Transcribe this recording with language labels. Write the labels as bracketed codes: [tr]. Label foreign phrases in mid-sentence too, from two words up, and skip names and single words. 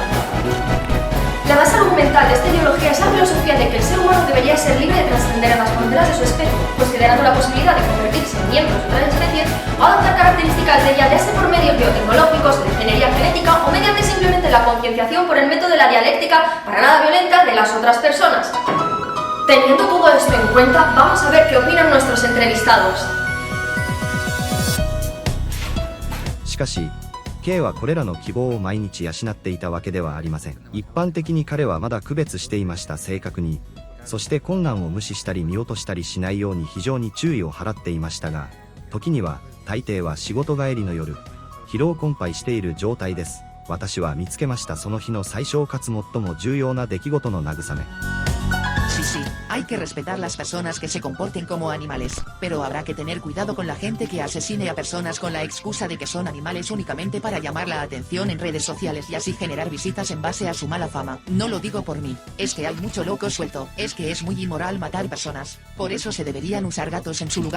[es] La base argumental de esta ideología es la filosofía de que el ser humano debería ser libre de trascender a las fronteras de su especie, considerando la posibilidad de convertirse en miembros de otra especie o adoptar características de ella, ya sea por medios biotecnológicos, de ingeniería genética o mediante simplemente la concienciación por el método de la dialéctica para nada violenta de las otras personas. Teniendo todo esto en cuenta, vamos a ver qué opinan nuestros entrevistados. [ja] しかし K はこれらの希望を毎日養っていたわけではありません。一般的に彼はまだ区別していました。正確に、そして困難を無視したり見落としたりしないように非常に注意を払っていましたが、時には大抵は仕事帰りの夜、疲労困憊している状態です。私は見つけました。その日の最小かつ最も重要な出来事の慰め。 [es] Sí, sí, hay que respetar las personas que se comporten como animales, pero habrá que tener cuidado con la gente que asesine a personas con la excusa de que son animales únicamente para llamar la atención en redes sociales y así generar visitas en base a su mala fama. No lo digo por mí, es que hay mucho loco suelto, es que es muy inmoral matar personas, por eso se deberían usar gatos en su lugar.